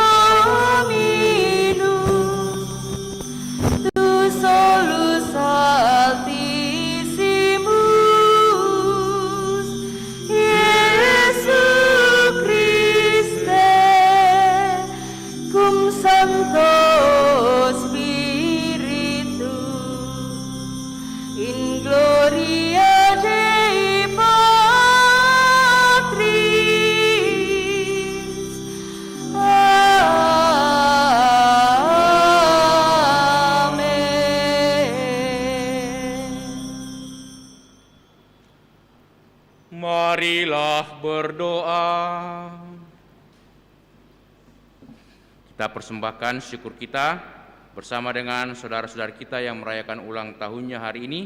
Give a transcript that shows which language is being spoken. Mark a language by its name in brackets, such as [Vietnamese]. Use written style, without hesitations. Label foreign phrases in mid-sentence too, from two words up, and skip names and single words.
[Latin] Dominus, tu solus Altissimus, Iesu Christe, cum Sancto Spiritu, in gloria Dei Patris. Amen. [Indonesian] Marilah berdoa. Kita persembahkan syukur kita bersama dengan saudara-saudara kita yang merayakan ulang tahunnya hari ini.